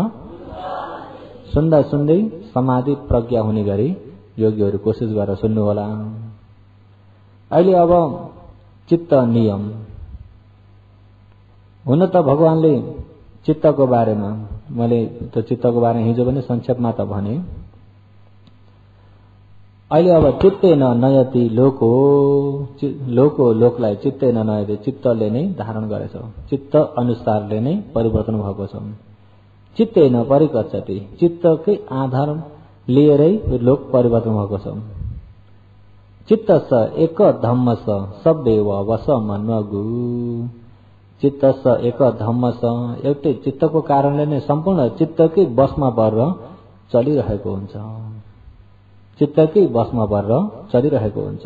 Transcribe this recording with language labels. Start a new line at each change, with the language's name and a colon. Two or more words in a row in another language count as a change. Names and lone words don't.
Nepali: सुन्दा सुन्दै समाधि प्रज्ञा हुने गरी योगीहरू कोसिस गरेर सुन्नु होला। अहिले अब चित्त नियम। हुन त भगवानले चित्तको बारेमा, मैले त्यो चित्तको बारेमा हिजो पनि संक्षेपमा त भने, अहिले अब
Pali: चित्तेन नयति लोको,
Nepali: लोकलाई
Pali: चित्तेन नयति,
Nepali: चित्तले नै धारण गरेछ, चित्त अनुसारले नै परिवर्तन भएको छ।
Pali: चित्तेन परिगच्छति,
Nepali: चित्तकै आधार लिएरै लोक परिवर्तन भएको छ।
Pali: चित्तस एक धम्मस सब्बेव वशमन्वगु, चित्तस एक धम्मस,
Nepali: एउटै चित्तको कारणले नै सम्पूर्ण चित्तकै बसमा परेर चलिरहेको हुन्छ, चित्तकै बसमा परेर चलिरहेको हुन्छ।